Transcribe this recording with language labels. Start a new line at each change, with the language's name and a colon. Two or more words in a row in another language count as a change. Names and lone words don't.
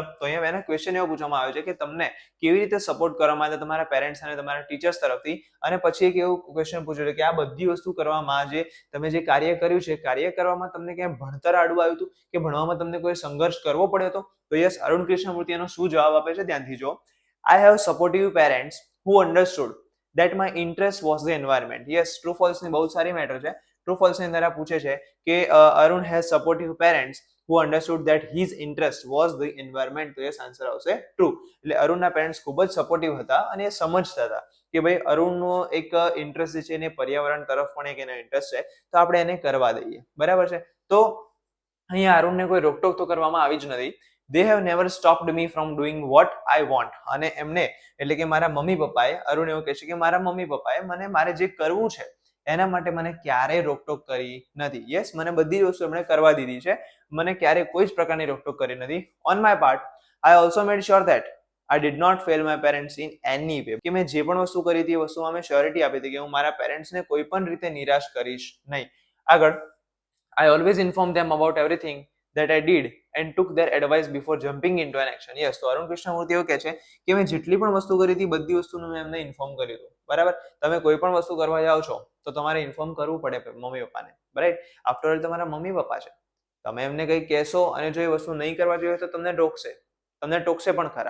Gujarati: તો અહીંયા એને ક્વેશ્ચન એવો પૂછવામાં આવ્યો છે કે તમને કેવી રીતે સપોર્ટ કરવામાં આવે તમારા પેરેન્ટ્સ અને તમારા ટીચર્સ તરફથી, અને પછી એક એવું ક્વેશ્ચન પૂછ્યું છે કે આ બધી વસ્તુ કરવામાં જે તમે જે કાર્ય કર્યું છે, કાર્ય કરવામાં તમને ક્યાંય ભણતર આડું આવ્યું હતું કે ભણવામાં તમને કોઈ સંઘર્ષ કરવો પડ્યો હતો? તો યસ, અરુણ કૃષ્ણમૂર્તિ એનો શું જવાબ આપે છે ધ્યાનથી જો.
English: I have supportive parents who understood that my interest was the environment.
Gujarati: Yes,
English: true false
Gujarati: ની બહુ સારી મેટર છે.
English: True false
Gujarati: ની અંદર આ પૂછે છે કે
English: અરુણ has supportive parents who understood that his interest was the environment.
Gujarati: તો યસ, આન્સર આવશે ટ્રુ. એટલે અરુણના પેરેન્ટ્સ ખૂબ જ સપોર્ટિવ હતા અને એ સમજતા હતા કે ભાઈ અરુણનો એક ઇન્ટરેસ્ટ જે છે એને પર્યાવરણ તરફ પણ એક એનો ઇન્ટરેસ્ટ છે, તો આપણે એને કરવા દઈએ, બરાબર છે. તો અહીંયા અરુણને કોઈ રોકટોક તો કરવામાં આવી જ નથી.
English: They have never stopped me from doing what I want.
Gujarati: અને એમને એટલે કે મારા મમ્મી પપ્પાએ, અરુણ એવું કહે છે કે મારા મમ્મી પપ્પાએ મને મારે જે કરવું છે એના માટે મને ક્યારેય રોકટોક કરી નથી. યસ, મને બધી વસ્તુ એમણે કરવા દીધી છે, મને ક્યારેય કોઈ જ પ્રકારની રોકટોક કરી નથી.
English: on my part I also made sure that I did not fail my parents in any way,
Gujarati: કે મેં જે પણ વસ્તુ કરી હતી એ વસ્તુમાં મેં શ્યોરિટી આપી હતી કે હું મારા પેરેન્ટ્સને કોઈ પણ રીતે નિરાશ કરીશ નહીં. આગળ,
English: I always inform them about everything that I did and took their advice before jumping into an action. Yes,
Gujarati: તો અરુણ કૃષ્ણમૂર્તિ એવું કહે છે કે મેં જેટલી પણ વસ્તુ કરી હતી બધી વસ્તુનું મેં એમને ઇન્ફોર્મ કર્યું હતું. બરાબર, તમે કોઈ પણ વસ્તુ કરવા જાઓ છો તો તમારે ઇન્ફોર્મ કરવું પડે મમ્મી પપ્પાને.
English: right, after all
Gujarati: તમારા મમ્મી પપ્પા છે. તમે એમને કંઈ કહેશો અને જો એ વસ્તુ નહીં કરવા જોઈએ તો તમને ટોકશે પણ ખરા.